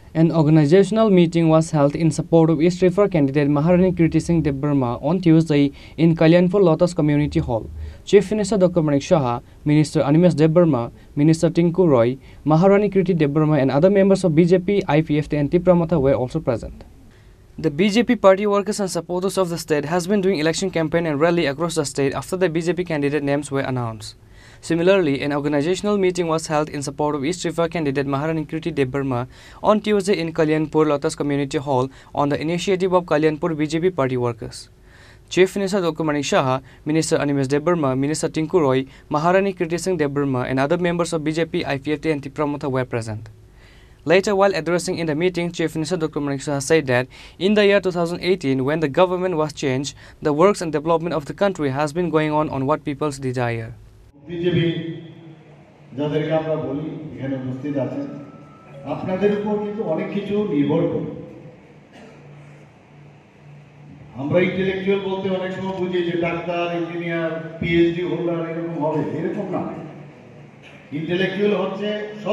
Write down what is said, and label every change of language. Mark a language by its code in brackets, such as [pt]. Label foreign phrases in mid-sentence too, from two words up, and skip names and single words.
[en] An organizational meeting was held in support of East River candidate Maharani Kirti Singh Debbarma on Tuesday in Kalyanpur Lotus Community Hall. Chief Minister Dr. Manik Saha, Minister Animesh Debbarma, Minister Tinku Roy, Maharani Kirti Debbarma and other members of BJP, IPFT and Tipramata were also present. The BJP party workers and supporters of the state has been doing election campaign and rally across the state after the BJP candidate names were announced. Similarly, an organizational meeting was held in support of East River candidate Maharani Kirti Debbarma on Tuesday in Kalyanpur Lotus Community Hall on the initiative of Kalyanpur BJP party workers. Chief Minister Dr. Manik Saha, Minister Animesh Debbarma, Minister Tinku Roy, Maharani Kirti Singh Debbarma and other members of BJP, IPFT and Tipramata were present. Later, while addressing in the meeting, Chief Minister Dr. Manik Saha said that in the year 2018, when the government was changed, the works and development of the country has been going on what people's desire. [bn] বিজেপি যাদেরকে আমরা বলি এখানে উপস্থিত আছেন আপনাদের উপর কিন্তু অনেক কিছু নির্ভর করে আমরা ইন্টেলেকচুয়াল বলতে অনেক সময় বুঝি যে [en] doctor engineer PhD holder [bn] এরকম হবে এরকম না ইন্টেলেকচুয়াল হচ্ছে সব